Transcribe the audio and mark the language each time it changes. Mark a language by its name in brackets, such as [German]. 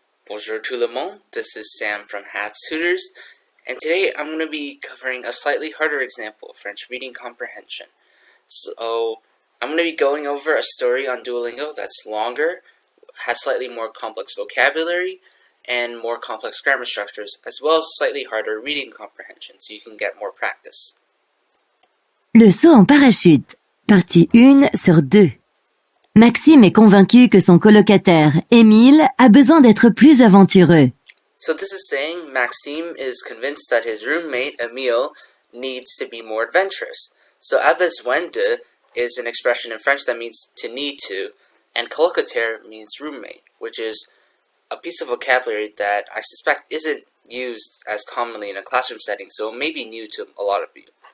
[French] Bonjour tout le monde, [English] this is Sam from Tutors, and today I'm going to be covering a slightly harder example of French reading comprehension. So, I'm going to be going over a story on Duolingo that's longer, has slightly more complex vocabulary, and more complex grammar structures, as well as slightly harder reading comprehension, so you can get more practice. [French] Le saut en parachute, partie 1 sur 2. Maxime est convaincu que son colocataire, Émile, a besoin d'être plus aventureux. [English] So this is saying Maxime is convinced that his roommate, Emile, needs to be more adventurous. So a besoin de is an expression in French that means to need to, and colocataire means roommate, which is a piece of vocabulary that I suspect isn't used as commonly in a classroom setting, so it may be new to a lot of you.